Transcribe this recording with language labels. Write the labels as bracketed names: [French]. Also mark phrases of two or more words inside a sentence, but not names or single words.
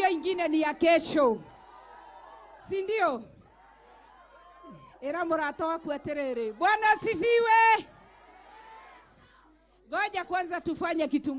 [Swahili] ingine ni ya kesho. Si ndio? [Kikuyu] Era murata waku aterere. [Swahili] Bwana asifiwe. Ngoja kwanza tufanye kitu moja.